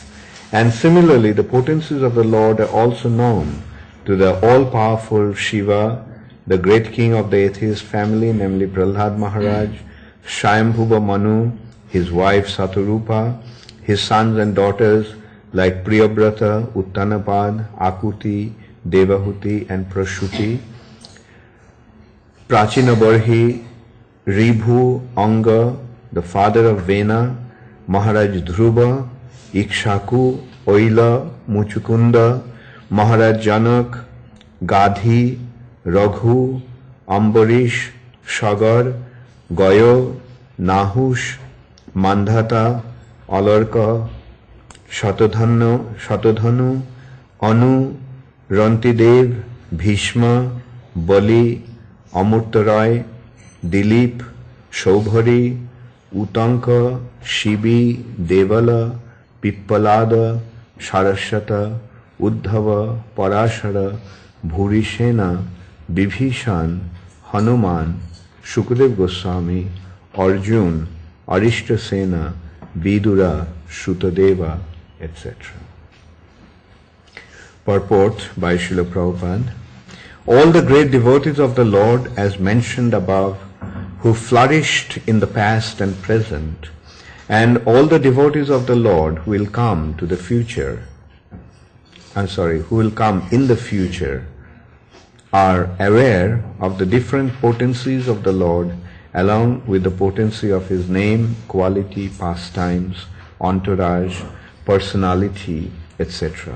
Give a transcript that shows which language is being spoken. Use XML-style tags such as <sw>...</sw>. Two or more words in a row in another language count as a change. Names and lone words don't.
<en>And similarly, the potencies of the Lord are also known to the all-powerful Shiva, the great king of the atheist family, namely Prahlad Maharaj, Shayambhuva Manu, his wife Saturupa, his sons and daughters like Priyabrata, Uttanapad, Akuti, Devahuti and Prashuti, Prachinabarhi, Ribhu, Anga, the father of Vena, Maharaj Dhruva, Ikshaku, Oila, Muchukunda, Maharaj Janak, Gadhi, Raghu, Ambarish, Shagar, Gayo, Nahush, Mandhata, Alarka, Shatadhanu, Anu, Rantidev, Bhishma, Bali, Amurtaray, Dilip, Shobhari, Utanka, Shibi, Devala, Pippalada, Saraswata, Uddhava, Parashara, Bhurishena, Bibhishan, Hanuman, Shukadev Goswami, Arjun, Arishtasena, Vidura, Shrutadeva, etc. Purport by Srila Prabhupada. All the great devotees of the Lord, as mentioned above, who flourished in the past and present, and all the devotees of the Lord who will come to the future, who will come in the future, are aware of the different potencies of the Lord along with the potency of His name, quality, pastimes, entourage, personality, etc.</en>